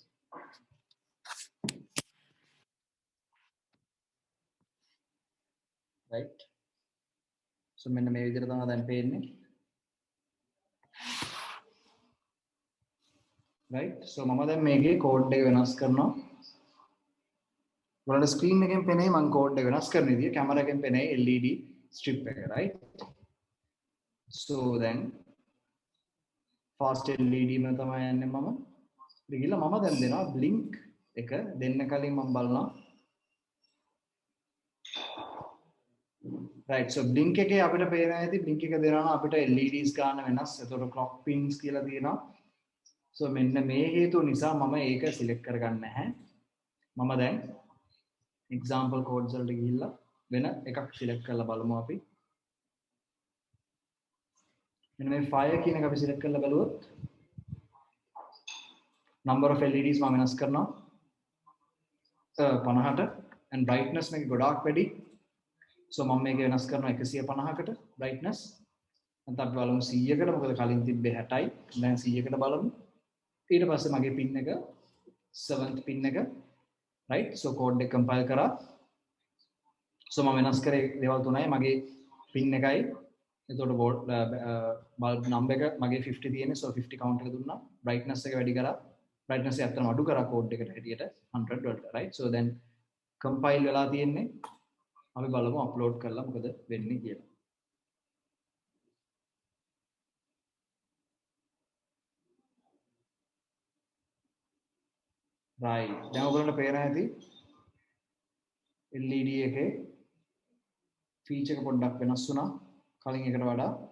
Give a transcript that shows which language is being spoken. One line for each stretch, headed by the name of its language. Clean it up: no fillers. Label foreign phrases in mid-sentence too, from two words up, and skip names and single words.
English: right?
Sinhala: So මෙන්න මේ විදිහට තමයි දැන් පේන්නේ, right? So මම දැන් මේකේ කෝඩ් එක වෙනස් කරනවා. ඔයාලට ස්ක්‍රීන් එකෙන් පෙනේ මම කෝඩ් එක වෙනස් කරන විදිය, කැමරා එකෙන් පෙනේ
English: LED strip
Sinhala: එක, right? So දැන් fast LED ම තමයි යන්නේ මම. ගිහලා මම දැන් දෙනවා blink එක දෙන්න කලින් මම බලනවා, right? So blink එකේ අපිට පේනවා ඇති blink එක දෙනවා නම් අපිට LEDs ගන්න වෙනස්. එතකොට
English: clock pins
Sinhala: කියලා තියෙනවා. So මෙන්න මේ හේතුව නිසා මම ඒක select කරගන්න නැහැ. මම දැන්
English: example codes
Sinhala: වලට ගිහිල්ලා වෙන එකක් select කරලා බලමු අපි. මෙන්න මේ fire කියන එක අපි select කරලා බලුවොත්
English: number of LEDs
Sinhala: මම වෙනස් කරනවා 50ට and brightness මේක ගොඩාක් වැඩි. so මම මේක වෙනස් කරනවා 150කට brightness. නැත්නම් අපි බලමු 100කට මොකද කලින් තිබ්බේ 60යි. දැන් 100කට බලමු. ඊට පස්සේ මගේ pin එක
English: 7th pin
Sinhala: එක right. so code එක compile කරා. so මම වෙනස් කරේ දේවල් තුනයි මගේ pin එකයි. එතකොට bulb number එක මගේ 50 තියෙන්නේ. so 50 count එක දුන්නා. brightness එක වැඩි කරා. brightness එක අත්තම අඩු කරා code එකට හැටියට 100 වලට right.
English: so then compile
Sinhala: වෙලා තියෙන්නේ. අපි බලමු upload කරලා මොකද වෙන්නේ කියලා.
English: right.
Sinhala: දැන් ඔයගොල්ලන්ට පේනවා ඇති LED එකේ feature එක පොඩ්ඩක් වෙනස් වුණා කලින් එකට වඩා.